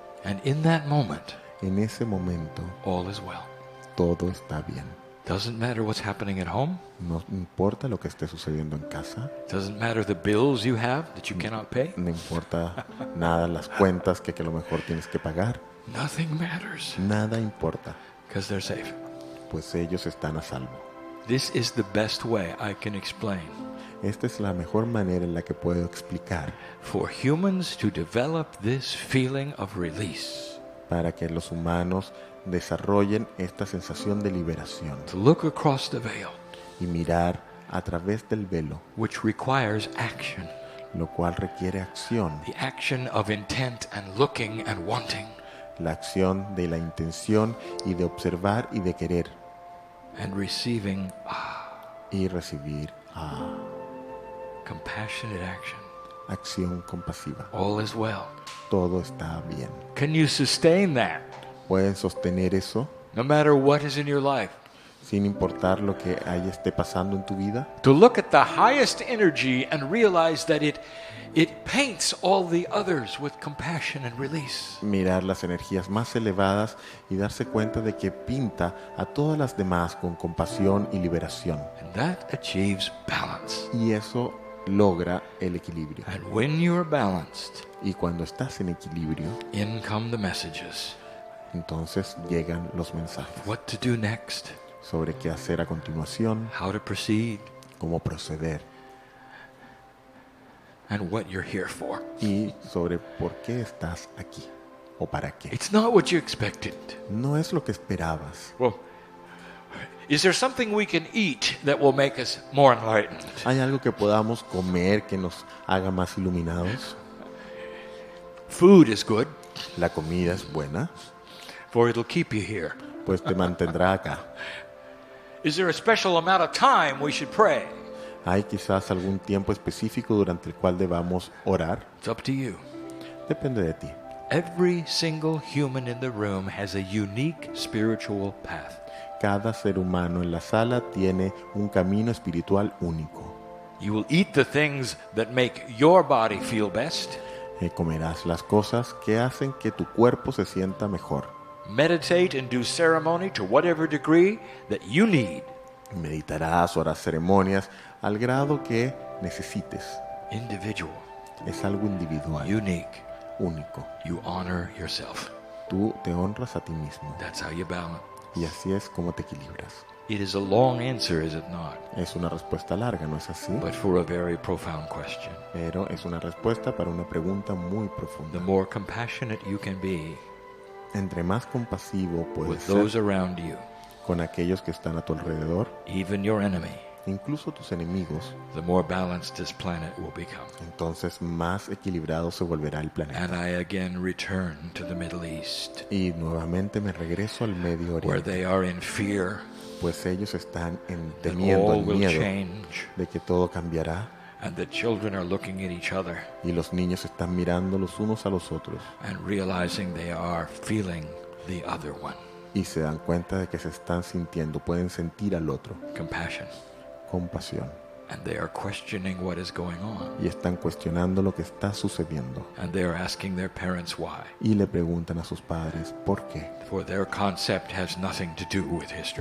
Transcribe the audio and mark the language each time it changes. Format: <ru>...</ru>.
<en>And in that moment,</en> <es>En ese momento</es> <en>all is well.</en> <es>todo está bien.</es> <en>Doesn't matter what's happening at home.</en> <es>No importa lo que esté sucediendo en casa,</es> <en>Doesn't matter the bills you have that you cannot pay.</en> <es>no importa nada las cuentas que a lo mejor tienes que pagar,</es> <en>Nothing matters</en> <es>nada importa,</es> <en>because they're safe.</en> <es>pues ellos están a salvo.</es> <en>This is the best way I can explain</en> <es>Esta es la mejor manera en la que puedo explicar</es> <en>for humans to develop this feeling of release.</en> <es>para que los humanos desarrollen esta sensación de liberación</es> <en>To look across the veil,</en> <es>y mirar a través del velo,</es> <en>which requires action.</en> <es>lo cual requiere acción,</es> <en>The action of intent and looking and wanting</en> <es>la acción de la intención y de observar y de querer</es> <en>and receiving</en> <es>y recibir</es> <en>compassionate action.</en> <es>acción compasiva.</es> <en>All is well.</en> <es>Todo está bien.</es> <en>Can you sustain that</en> <es>Pueden sostener eso</es> <en>no matter what is in your life?</en> <es>sin importar lo que esté pasando en tu vida.</es> <en>To look at the highest energy and realize that it paints all the others with compassion and release.</en> <es>Mirar las energías más elevadas y darse cuenta de que pinta a todas las demás con compasión y liberación.</es> <en>And that achieves balance.</en> <es>Y eso logra el equilibrio.</es> <en>And when you're balanced,</en> <es>Y cuando estás en equilibrio,</es> <en>in come the messages.</en> <es>entonces llegan los mensajes</es> <en>What to do next,</en> <es>sobre qué hacer a continuación,</es> <en>how to proceed,</en> <es>cómo proceder</es> <en>and what you're here for.</en> <es>y sobre por qué estás aquí o para qué.</es> <en>It's not what you expected.</en> <es>No es lo que esperabas.</es> <en>Well, is there something we can eat that will make us more enlightened?</en> <es>¿Hay algo que podamos comer que nos haga más iluminados?</es> <en>Food is good,</en> <es>La comida es buena,</es> <en>for it'll keep you here.</en> <es>pues te mantendrá acá.</es> <en>Is there a special amount of time we should pray?</en> <es>¿Hay quizás algún tiempo específico durante el cual debamos orar?</es> <en>It's up to you.</en> <es>Depende de ti.</es> <en>Every single human in the room has a unique spiritual path.</en> <es>Cada ser humano en la sala tiene un camino espiritual único.</es> <en>You will eat the things that make your body feel best.</en> <es>Comerás las cosas que hacen que tu cuerpo se sienta mejor.</es> <en>Meditate and do ceremony to whatever degree that you need.</en> <es>Meditarás o harás ceremonias al grado que necesites.</es> <en>Individual,</en> <es>Es algo individual,</es> <en>unique.</en> <es>único.</es> <en>You honor yourself.</en> <es>Tú te honras a ti mismo.</es> <en>That's how you balance.</en> <es>Y así es como te equilibras.</es> <en>It is a long answer, is it not?</en> <es>Es una respuesta larga, ¿no es así?</es> <en>But for a very profound question.</en> <es>Pero es una respuesta para una pregunta muy</es> <en>The</en> <es>profunda.</es> <en>more compassionate you can be</en> <es>Entre más compasivo</es> <en>with</en> <es>puedes</es> <en>those</en> <es>ser</es> <en>around you,</en> <es>con aquellos que están a tu alrededor,</es> <en>even your enemy,</en> <es>incluso tus enemigos,</es> <en>the more balanced this planet will become.</en> <es>entonces más equilibrado se volverá el</es> <en>And</en> <es>planeta.</es> <en>I again return to the Middle East,</en> <es>Y nuevamente me regreso al Medio</es> <en>where</en> <es>Oriente,</es> <en>they are in fear</en> <es>pues ellos están</es> <en>that</en> <es>teniendo</es> <en>all</en> <es>el</es> <en>will</en> <es>miedo</es> <en>change,</en> <es>de que todo cambiará</es> <en>and the children are looking at each other</en> <es>y los niños están mirando los unos a los otros</es> <en>and realizing they are feeling the other one.</en> <es>y se dan cuenta de que se están sintiendo, pueden sentir al otro,</es> <en>Compassion.</en> <es>compasión,</es> <en>And they are questioning what is going on.</en> <es>y están cuestionando lo que está sucediendo</es> <en>And they are asking their parents why.</en> <es>y le preguntan a sus padres por qué,</es> <en>For their concept has nothing to do with history.</en>